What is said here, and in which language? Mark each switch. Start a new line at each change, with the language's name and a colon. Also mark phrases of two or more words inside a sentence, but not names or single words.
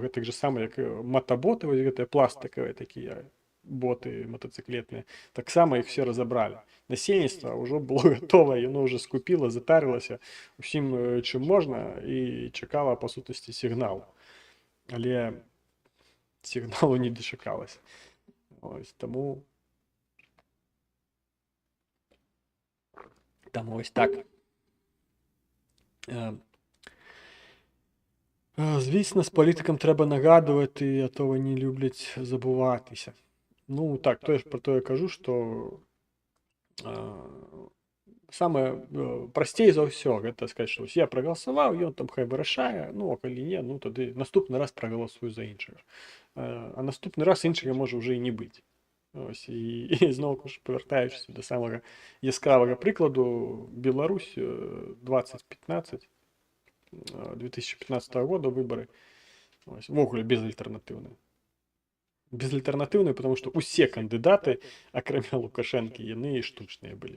Belarusian: Гэтак же сама, як матаботы, вось гэтыя пластикавыя такія боты матацыклетныя, таксама іх все разабралі. Насельніцтва ўжо было гатовае, яно ўжо скупіла, затарылася усім, чым можна, і чакала, па сутнасці, сігналу. Але сігналу не дачакалася. Ось, таму ось так.
Ukrainian: Звісно, з політикам треба нагадувати, а то вони люблять забуватися. Ну, так, про то я кажу,
Belarusian: што самае прасцей за ўсё гэта сказаць, што я прагаласаваў, ён там хай вырашае, ну, а калі не, ну, тады наступны раз прагаласую за іншага. А наступны раз іншага можа ўжо і не быць.
Ukrainian: Ось, і знову ж повертаючись до самого яскравого прикладу, Білорусь 2015, 2015 года вибори. Ось, вогуле безальтернативні. Безальтернативні, тому що усі кандидати, окрім Лукашенка, яны штучні були.